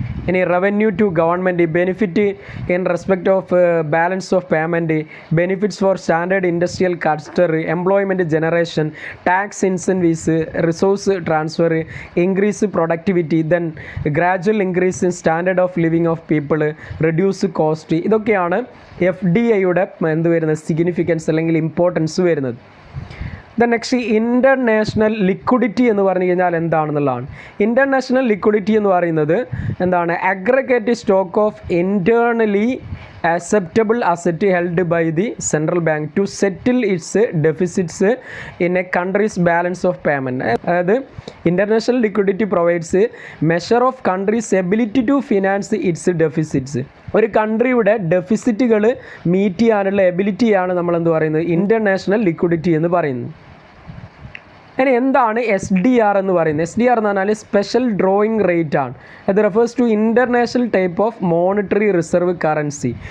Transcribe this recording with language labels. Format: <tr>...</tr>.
<en>ഇനി revenue to government, benefit in respect of balance of payment, benefits for standard industrial cluster, employment generation, tax incentives, resource transfer, increase productivity, then gradual increase in standard of living of people, reduce cost.</en> <ml>ഇതൊക്കെയാണ് FDIയുടെ വരുന്നത് significance അല്ലെങ്കിൽ importance വരുന്നത്. The next international liquidity എന്ന് പറഞ്ഞു കഴിഞ്ഞാൽ എന്താണെന്നുള്ളതാണ്. International liquidity എന്ന് പറയുന്നത് എന്താണ്?</ml> <en>Aggregate stock of internally acceptable asset held by the central bank to settle its deficits in a country's balance of payment. അതായത് international liquidity provides measure of country's ability to finance its deficits.</en> <ml>ഒരു കൺട്രിയുടെ ഡെഫിസിറ്റുകൾ meet ചെയ്യാനുള്ള എബിലിറ്റിയാണ് നമ്മൾ എന്ത് പറയുന്നത്? International liquidity എന്ന് പറയുന്നത്. ഇനി എന്താണ് SDR എന്ന് പറയുന്നത്?</ml> <en>SDR</en> <ml>എന്ന് പറഞ്ഞാൽ</ml> <en>Special drawing rate ആണ്. ഇത് refers to international type of monetary reserve currency.</en>